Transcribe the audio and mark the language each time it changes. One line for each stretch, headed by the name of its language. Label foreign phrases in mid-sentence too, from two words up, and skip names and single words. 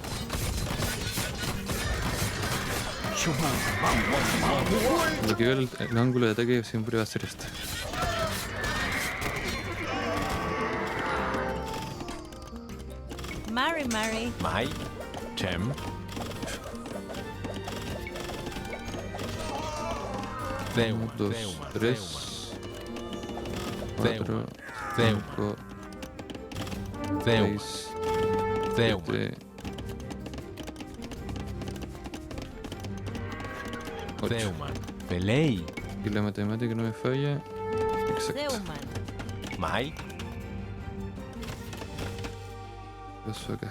Spanish: Lo que veo el ángulo de ataque siempre va a ser este.
Mapuche: Mari. Mai, Chem,
Spanish: 1, 2, 3, 4, 5, 6, 7, 8.
Mapuche: Zeuman. Pelei,
Spanish: Y la matemática no me falla. Exacto.
Mapuche: Zeuman. Mai,
Spanish: Eso acá.